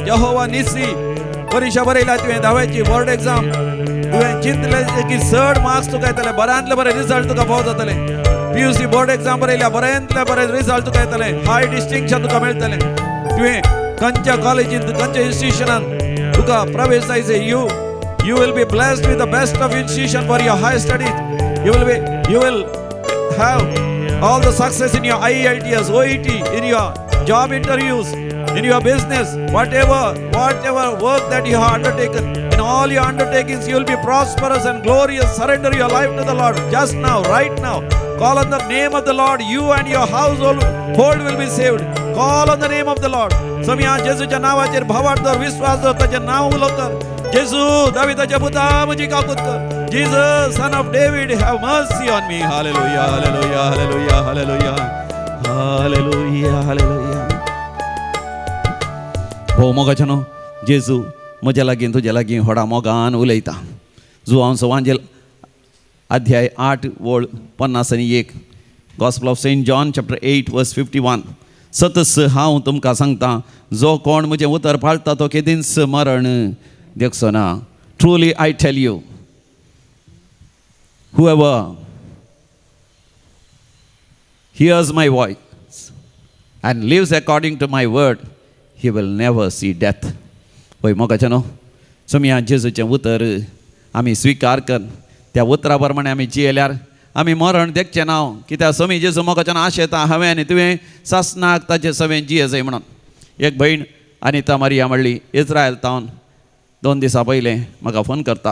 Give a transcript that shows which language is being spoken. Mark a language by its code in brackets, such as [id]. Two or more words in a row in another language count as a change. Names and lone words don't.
[kok] जहोवा निसी परीक्षा बरयल्या तुवें 10वी [en] board exam. [kok] तुवें चिंतलें की 60 मार्क्स तुका येतले, बऱ्यांतले बरे रिजल्ट तुका फावो जातले. PUC [en] board exam [kok] बरयल्या, बऱ्यांतले बरे रिजल्ट तुका येतले, [en] high distinction [kok] तुका मेळटले. तुवें खंयच्या कॉलेजींत खंयच्या इन्स्टिट्यूशनांत तुका प्रवेश जायचे. [en] You will be blessed with the best of institution for your high studies. You will have all the success in your IELTS, OET, in your job interviews, in your business, whatever work that you have undertaken. In all your undertakings, you will be prosperous and glorious. Surrender your life to the Lord just now, right now. Call on the name of the Lord. You and your household will be saved. Call on the name of the Lord. [kok] समया जेजूच्या नावाचेर भावार्थार विश्वास दवर, ताचें नांव उलो कर. जेजू दाविदाच्या पुता म्हजी काकूत कर. [en] Jesus, son of David, have mercy on me. Hallelujah, hallelujah, hallelujah, hallelujah, hallelujah, hallelujah. [kok] हो मोगाच्यानो, जेजू म्हज्या लागीं तुज्या लागीं व्हडा मोगान उलयता. जुआंवचो वांजेल अध्याय 8 वळ 51. [en] Gospel of Saint John chapter 8 verse 51. [kok] सतस हांव तुमकां सांगता, जो कोण म्हजें उतर पाळटा तो केदींच मरण देखचो ना. [en] Truly I tell you, whoever hears my voice and lives according to my word, he will never see death. [kok] होय मोगाच्यानो, समया जेजूचें उतर आमी स्विकार कर. त्या उतरा प्रमाणे आमी जियेल्यार आमी मरण देखचें ना. कित्याक समी जेजू मोगाच्यान आशेता हांवें आनी तुवें सासनाक ताचे सवें जिये जाय म्हणून. एक भयण अनिता मारिया म्हणली, इस्रायल तावन 2 दिसां पयलें म्हाका फोन करता.